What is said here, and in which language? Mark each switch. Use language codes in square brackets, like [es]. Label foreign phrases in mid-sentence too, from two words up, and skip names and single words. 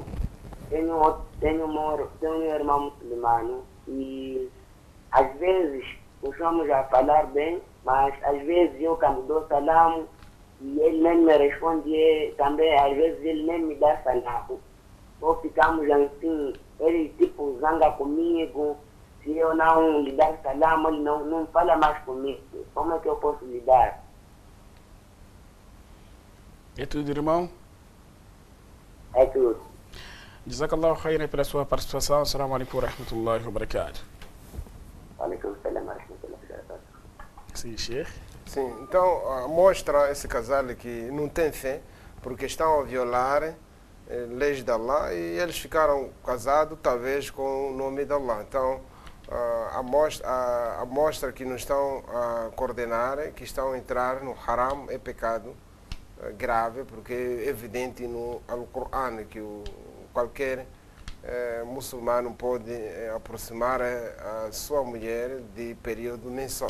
[pt] Tenho um irmão muçulmano e às vezes costumamos a falar bem, mas às vezes eu quando dou salam e ele nem me responde, também às vezes ele nem me dá salam. ou ficamos assim, ele tipo zanga comigo, se eu não lhe dar salam, ele não fala mais comigo. Como é que eu posso lidar? É tudo, irmão? É tudo. [ar] جزاك الله خيرا [pt] pela sua participação. [ar] السلام عليكم ورحمة الله وبركاته. عليكم السلام ورحمة الله وبركاته. [pt] Sim, Sheikh. Sim, então mostra esse casal que não tem fé, porque estão a violar leis de Allah e eles ficaram casados talvez com o nome de Allah. Então a mostra que não estão a coordenar, que estão a entrar no haram, é pecado grave, porque é evidente no Alcorão que qualquer muçulmano pode aproximar a sua mulher de período mensal.